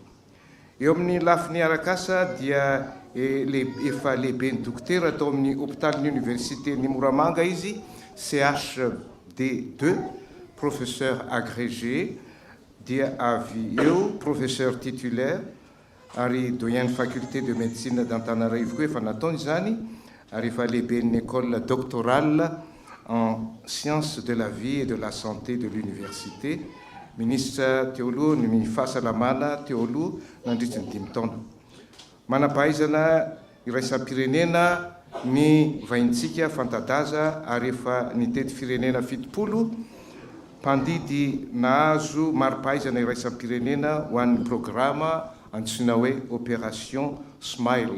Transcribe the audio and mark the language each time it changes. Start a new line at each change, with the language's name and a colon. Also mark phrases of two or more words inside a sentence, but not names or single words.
Malagasy: Eo amin'ny lafiny arakasa dia efa lehibe ny dokotera tao amin'ny hôpitalin'ny université ny Moramanga izy, CHD2,
French: professeur agrégé,
Malagasy: dia avy eo
French: professeur titulaire
Malagasy: ary
French: doyen faculté de médecine d'Antananarivo
Malagasy: koa efa nataony izany ary efa lehibe ny
French: école doctorale en sciences de la vie et de la santé de l'université,
Malagasy: ministre teo aloha ny fahasalamana teo aloha nandritra ny 5 taona. Manampahaizana iraisam-pirenena ny vahintsika fantadaza ary efa nitety firenena 70, mpandidy nahazo mari-pahaizana iraisam-pirenena ho an'ny programa antsoina hoe Opération Smile.